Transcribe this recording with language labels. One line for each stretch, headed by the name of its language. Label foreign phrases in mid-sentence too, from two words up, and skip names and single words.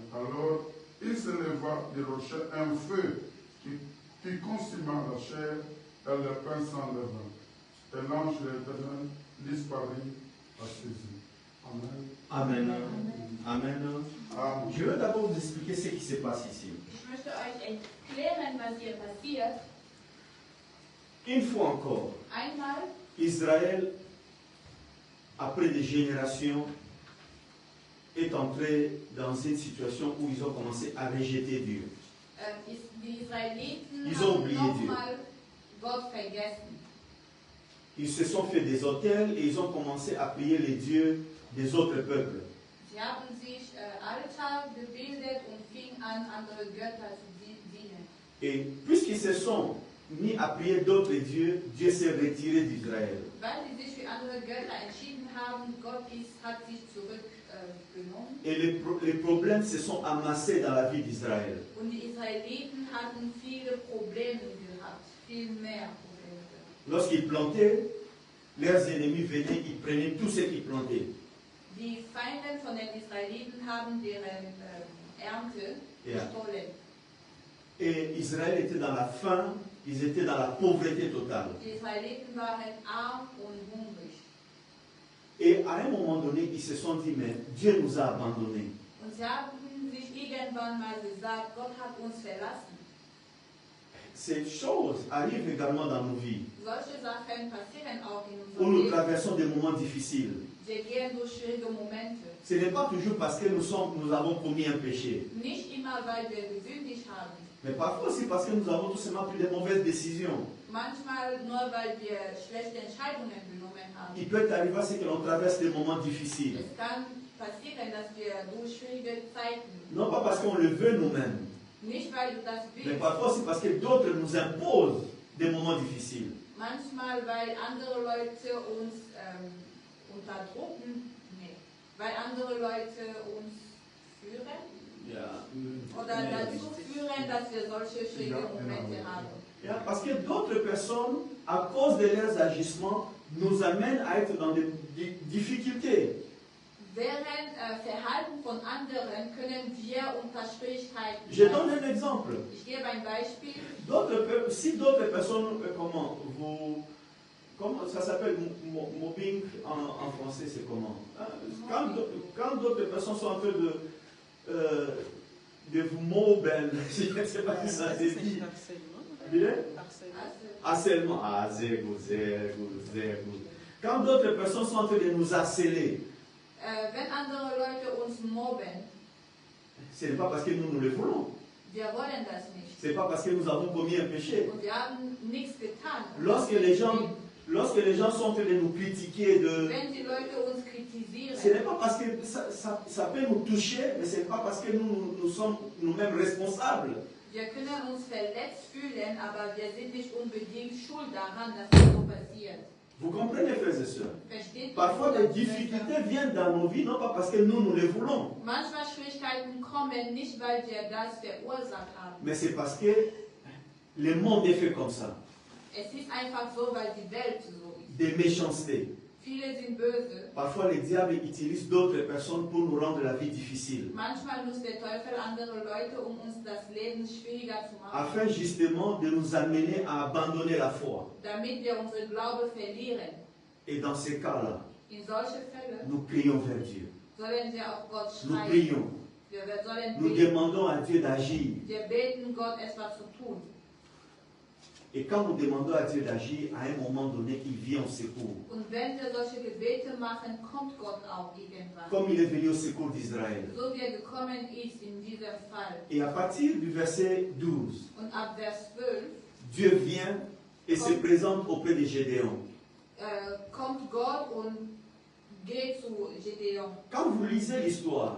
French: Alors il se leva du rocher un feu qui consuma la chair et le pain sans levain. Et l'ange de l'Éternel disparut à ses yeux. Amen. Amen. Amen. Amen. Je veux d'abord vous expliquer ce qui se passe ici.
German: Ich möchte euch erklären, was hier passiert.
French: Une fois encore,
German: Einmal,
French: Israël, après des générations, est entré dans une situation où ils ont commencé à rejeter Dieu.
German: die Israeliten
French: Ils ont
German: haben
French: oublié
German: nochmal Gott vergessen.
French: Ils se sont fait des autels et ils ont commencé à prier les dieux des autres peuples.
German: Sie haben sich Altar gebildet und fingen an, andere Götter zu dienen.
French: Et puisqu'ils se sont mis à prier d'autres dieux, Dieu s'est retiré d'Israël.
German: Weil sie sich für andere Götter entschieden haben, hat sich zurückgenommen.
French: Et les problèmes se sont amassés dans la vie d'Israël.
German: Und die Israeliten hatten viele Probleme gehabt, viel mehr Probleme.
French: Lorsqu'ils plantaient, leurs ennemis venaient, ils prenaient tout ce qu'ils plantaient.
German: Die Feinde von den Israeliten haben deren Ernte gestohlen.
French: Et Israël était dans la faim, ils étaient dans la pauvreté totale.
German: Die Israeliten waren arm und hungrig.
French: Et à un moment donné, ils se sont dit, mais Dieu nous a abandonnés.
German: Und sie haben sich irgendwann mal gesagt, Gott hat uns verlassen.
French: Ces choses arrivent également dans nos vies,
German: Solche Sachen passieren auch in
French: où
German: unserem
French: nous
German: Leben.
French: traversons des moments difficiles.
German: Wir gehen durch schwierige Momente.
French: Ce n'est pas toujours parce que nous avons commis un péché,
German: Nicht immer, weil wir gesündigt haben.
French: mais parfois aussi parce que nous avons tout simplement pris de mauvaises décisions.
German: Manchmal nur, weil wir schlechte Entscheidungen genommen haben.
French: Il peut arriver à ce que l'on traverse des moments difficiles.
German: Es kann passieren, dass wir durch schwierige Zeiten,
French: non pas parce qu'on le veut nous-mêmes,
German: nicht weil du das
French: mais
German: willst,
French: parfois c'est parce que d'autres nous imposent des moments difficiles.
German: manchmal weil andere Leute uns unterdrücken, nee, weil andere Leute uns führen oder dazu führen, dass wir solche schwierige Momente haben.
French: Parce que d'autres personnes, à cause de leurs agissements, nous amènent à être dans des difficultés.
German: Während Verhalten von anderen können wir unter Schwierigkeiten
French: Je donne un exemple.
German: Ich gebe ein Beispiel.
French: Si d'autres personnes, comment ça s'appelle mobbing en français, c'est comment? Quand d'autres personnes sont en train de vous mobber, je ne sais pas si ça se dit. Bien? Harcèlement. Ah, zéro. Quand d'autres personnes sont en train de nous harceler,
German: Wenn andere Leute uns mobben,
French: ce n'est pas parce que nous le voulons.
German: wir wollen das nicht.
French: Ce n'est pas parce que nous avons commis un péché.
German: Und wir haben nichts getan.
French: Lorsque les gens sont en train de nous critiquer,
German: Wenn die Leute uns kritisieren,
French: ce n'est pas parce que ça peut nous toucher, mais ce n'est pas parce que nous sommes nous-mêmes responsables.
German: wir können uns verletzt fühlen, aber wir sind nicht unbedingt schuld daran, dass das so passiert.
French: Vous comprenez, frères et sœurs?
German: Versteht ihr?
French: Parfois, les difficultés viennent dans nos vies, non pas parce que nous les voulons,
German: Manchmal Schwierigkeiten kommen nicht, weil wir das verursacht haben.
French: mais c'est parce que le monde est fait comme ça.
German: Es ist einfach so, weil die Welt so ist.
French: Des méchancetés.
German: Viele sind böse.
French: Parfois, le diable utilise d'autres personnes pour nous rendre la vie difficile,
German: Manchmal nutzt der Teufel andere Leute, um uns das Leben schwieriger zu machen,
French: afin justement de nous amener à abandonner la foi.
German: damit wir unsere Glaube verlieren.
French: Et dans ces cas-là,
German: In solche Fälle
French: nous prions vers Dieu.
German: sollen wir auf Gott
French: Nous
German: schreien.
French: prions.
German: Wir sollen
French: Nous
German: beten.
French: demandons à Dieu d'agir.
German: Wir beten Gott, etwas zu tun.
French: Et quand nous demandons à Dieu d'agir, à un moment donné, il vient au secours.
German: Und wenn wir solche Gebete machen, kommt Gott auch irgendwann.
French: Comme il est venu au secours d'Israël.
German: So wie er gekommen ist in diesem Fall.
French: Et à partir du verset 12,
German: Und ab Vers 12
French: Dieu vient et se présente auprès de Gédéon.
German: kommt Gott und geht zu Gedeon.
French: Quand vous lisez l'histoire,